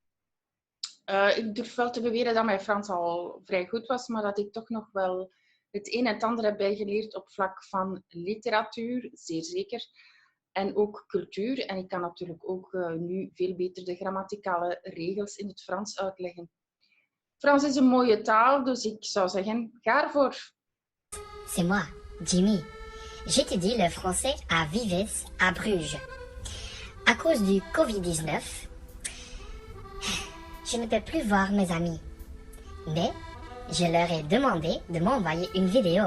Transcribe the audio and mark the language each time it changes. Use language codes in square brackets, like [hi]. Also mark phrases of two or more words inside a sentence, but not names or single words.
[nl] Ik durf wel te beweren dat mijn Frans al vrij goed was, maar dat ik toch nog wel het een en het ander heb bijgeleerd op vlak van literatuur, zeer zeker. En ook cultuur. En ik kan natuurlijk ook nu veel beter de grammaticale regels in het Frans uitleggen. Frans is een mooie taal, dus ik zou zeggen, ga ervoor. [fr] C'est moi, Jimmy. J'étudie le français à Vives, à Bruges. À cause du Covid-19, je ne peux plus voir mes amis. Mais je leur ai demandé de m'envoyer une vidéo.